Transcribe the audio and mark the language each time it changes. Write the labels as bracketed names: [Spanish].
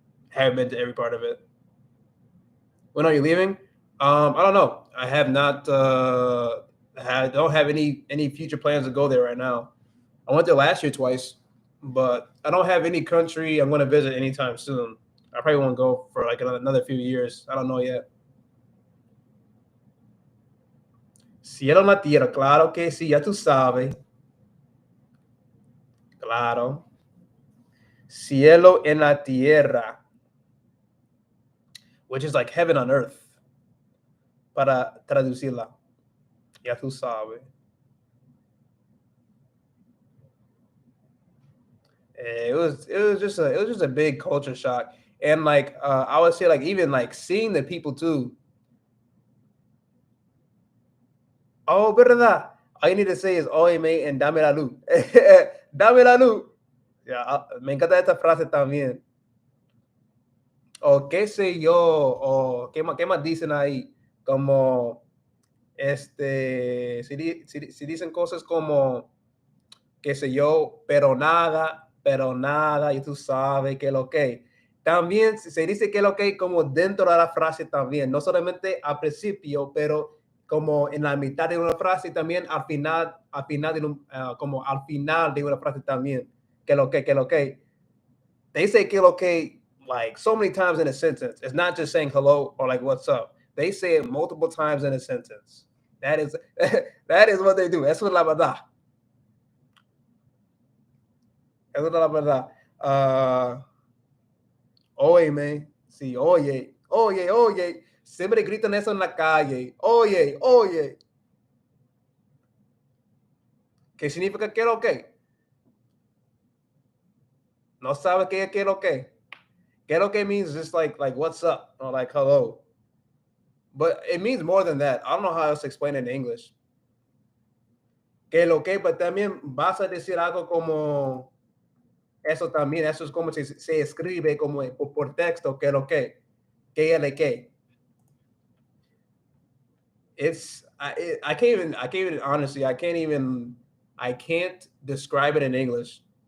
[English] Haven't been to every part of it. When are you leaving? I don't know. I have not. I don't have any future plans to go there right now. I went there last year twice. but I don't have any country I'm going to visit anytime soon. I probably won't go for like another few years. I don't know yet. [Spanish] Cielo en la tierra, claro que sí, ya tú sabes. [English] Claro. Cielo en la tierra, which is like heaven on earth. [Spanish] Para traducirla. Ya tú sabes. [English] It was just a big culture shock, and like I would say like even like seeing the people too. Oh, verdad. All you need to say is oye me and dame la luz. [Spanish] Dame la luz. Ya, me encanta esta frase también. O qué sé yo, o qué más dicen ahí, como si dicen cosas como qué sé yo, pero nada, y tú sabes que lo que. También se dice que lo que como dentro de la frase también, no solamente al principio, pero como en la mitad de una frase y también al final de como al final de una frase también, que lo que, que lo que. [English] They say que lo que like so many times in a sentence. It's not just saying hello or like what's up. They say it multiple times in a sentence. That is that is what they do. [Spanish] Eso es la verdad. Eso es la verdad. Oye, man. Sí, oye, oye, oye. Siempre gritan eso en la calle. Oye, oye. ¿Qué significa que lo que? [English] No sabe qué es lo que. Que lo que means just like what's up or like hello. But it means more than that. I don't know how else to explain it in English. [Spanish] Que lo que, pero también vas a decir algo como eso también, eso es como se escribe como por texto, que lo que el que. [English] It's I can't even honestly I can't describe it in English.